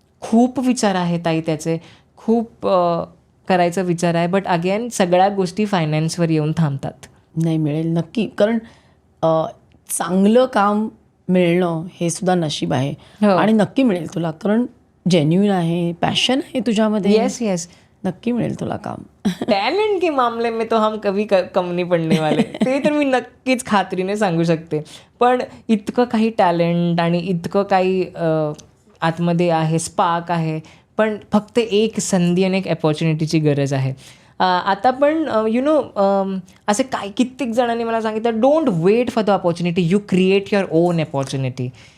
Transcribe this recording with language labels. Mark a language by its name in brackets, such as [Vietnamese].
[Marathi] खूप विचार आहे ताई त्याचे, खूप करायचा विचार आहे. [English] but again [Marathi] सगळ्या गोष्टी फायनान्सवर येऊन थांबतात. नाही, मिळेल नक्की. कारण चांगलं काम मिळणं हे सुद्धा नशीब आहे आणि नक्की मिळेल तुला. कारण जेन्युइन आहे, पॅशन आहे तुझ्यामध्ये. [English] yes [Marathi] नक्की मिळेल तुला काम. [Hindi] टॅलेंट के मामले में तो हम कभी कम नहीं पडने वाले. [Marathi] ते तर मी नक्कीच खात्रीने सांगू शकते. पण इतकं काही टॅलेंट आणि इतकं काही आतमध्ये आहे, स्पार्क आहे, पण फक्त एक संधी आणि एक अपॉर्च्युनिटीची गरज आहे. आता पण असे कित्येक जणांनी मला सांगितलं, [English] Don't wait for the opportunity, you create your own opportunity.